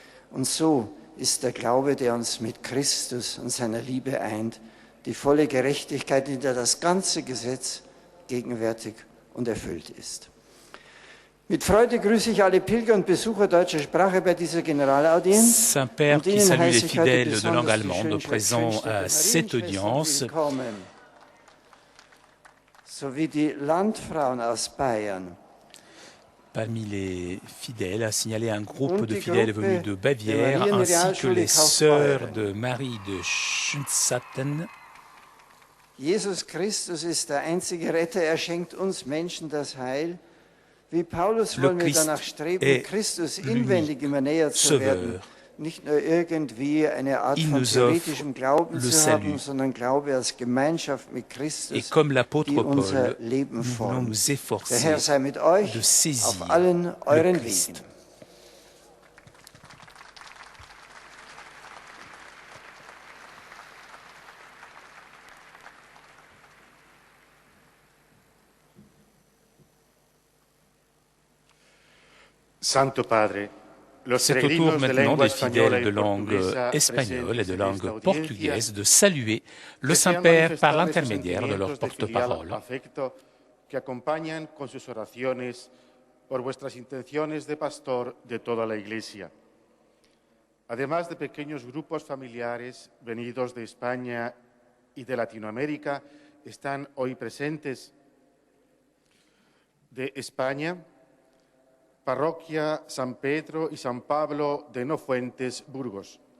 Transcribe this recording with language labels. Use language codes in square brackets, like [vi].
[de] Und so ist der Glaube, der uns mit Christus und seiner Liebe eint, die volle Gerechtigkeit, in der das ganze Gesetz gegenwärtig und erfüllt ist. Mit Freude grüße ich alle Pilger und Besucher deutscher Sprache bei dieser Generalaudienz. [fr] Saint-Père qui salue les fidèles de langue allemande présents à cette audience. [de] Sowie die Landfrauen aus Bayern. [fr] Parmi les fidèles, a signalé un groupe de fidèles venus de Bavière, ainsi que les sœurs de Marie de Schützatten. [de] Jesus Christus ist der einzige Retter, er schenkt uns Menschen das Heil. Wie Paulus wollen wir danach streben, Christus inwendig immer näher zu werden. Nicht nur irgendwie eine Art von theoretischem Glauben zu haben, sondern Glaube als Gemeinschaft mit Christus, die unser Leben formt. Der Herr sei mit euch auf allen euren Wegen. [fr] Santo Padre, c'est au tour maintenant des fidèles de langue espagnole et de langue portugaise de saluer le Saint-Père par l'intermédiaire de leur porte-parole. [es] Que acompañan con sus oraciones por vuestras intenciones de pastor de toda la Iglesia. Además de pequeños grupos familiares venidos de España y de Latinoamérica, están hoy presentes de España, Parroquia San Pedro y San Pablo de Nofuentes, Burgos.